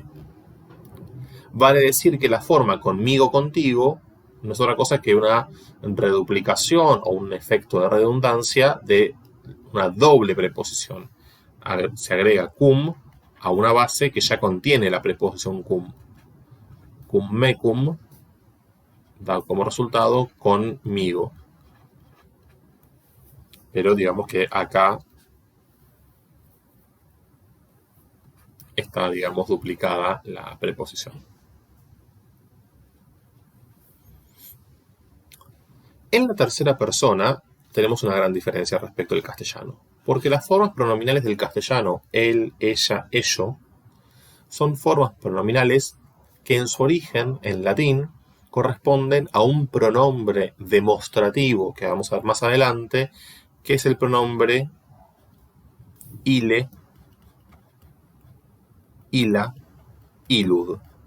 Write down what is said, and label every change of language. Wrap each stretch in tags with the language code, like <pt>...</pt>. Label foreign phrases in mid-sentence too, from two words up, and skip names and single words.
<es>Vale decir que la forma conmigo, contigo, no es otra cosa que una reduplicación o un efecto de redundancia de una doble preposición. Se agrega cum a una base que ya contiene la preposición cum.</es> <la>Cum mecum</la> <es>da como resultado conmigo. Pero digamos que acá está, digamos, duplicada la preposición. En la tercera persona tenemos una gran diferencia respecto al castellano, porque las formas pronominales del castellano, él, ella, ello, son formas pronominales que en su origen, en latín, corresponden a un pronombre demostrativo, que vamos a ver más adelante, que es el pronombre</es> <la>ile, ila, ilud.</la>